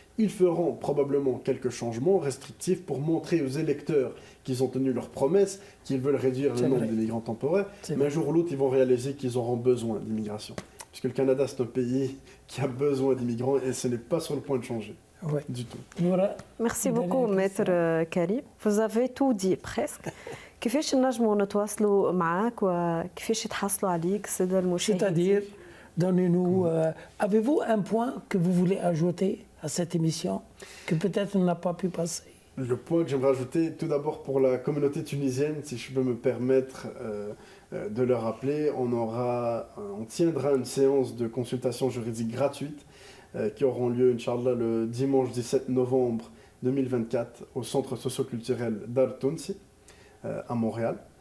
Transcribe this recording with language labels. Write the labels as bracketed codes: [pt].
[fr] Ils feront probablement quelques changements restrictifs pour montrer aux électeurs qu'ils ont tenu leurs promesses, qu'ils veulent réduire le nombre d'immigrants temporaires. Mais un jour ou l'autre, ils vont réaliser qu'ils auront besoin d'immigration. Puisque le Canada, c'est un pays qui a besoin d'immigrants et ce n'est pas sur le point de changer. Du tout. Merci beaucoup, Maître Karim. Vous avez tout dit presque. [ar] كيفاش نجموا نتواصلوا معك وكيفاش يتحصلوا عليك الساده المشاهدين؟ [fr] C'est-à-dire Donnez-nous. Avez-vous un point que vous voulez ajouter à cette émission que peut-être on n'a pas pu passer? Le point que j'aimerais ajouter, tout d'abord pour la communauté tunisienne, si je peux me permettre de le rappeler, on tiendra une séance de consultation juridique gratuite qui auront lieu, Inch'Allah, le dimanche 17 novembre 2024 au centre socio-culturel Dar Tounsi à Montréal.